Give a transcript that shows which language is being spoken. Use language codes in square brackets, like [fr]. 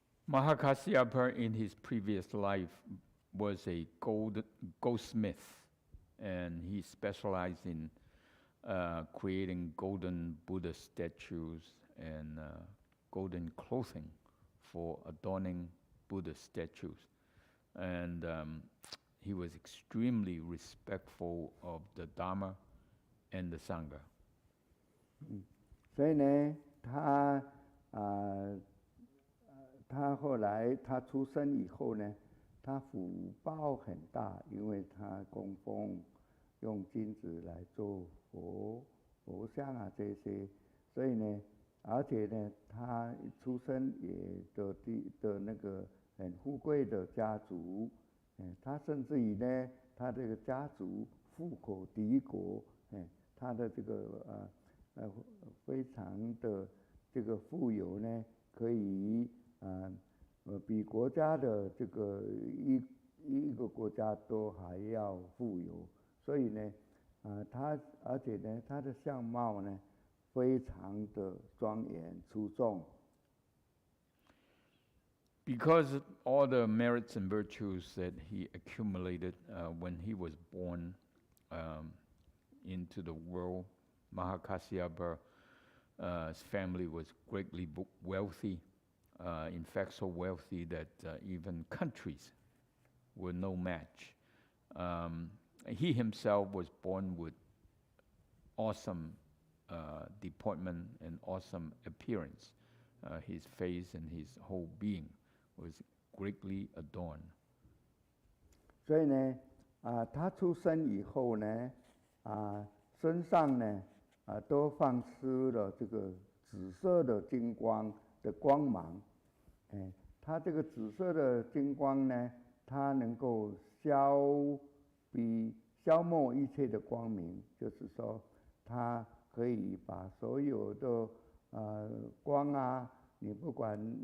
[en] Mahakasyapa in his previous life was a goldsmith, and he specialized in creating golden Buddha statues and golden clothing for adorning Buddha statues. And he was extremely respectful of the Dharma and the Sangha. [zh] 所以呢，他后来他出生以后呢，他福报很大，因为他供奉用金子来做佛像啊这些，所以呢，而且呢，他出生也的那个很富贵的家族，他甚至于呢，他这个家族富可敌国，他的这个非常的这个富有呢，可以比国家的这个一个国家都还要富有，所以呢，而且呢，他的相貌呢，非常的庄严出众。 [en] Because all the merits and virtues that he accumulated when he was born into the world, Mahakasyapa's family was greatly wealthy. In fact, so wealthy that even countries were no match. He himself was born with awesome deportment and awesome appearance. His face and his whole being was greatly adorned. [zh] 所以呢，他出生以后呢，身上呢，都放出了这个紫色的金光的光芒，它这个紫色的金光呢，它能够消磨一切的光明，就是说，它可以把所有的光啊，你不管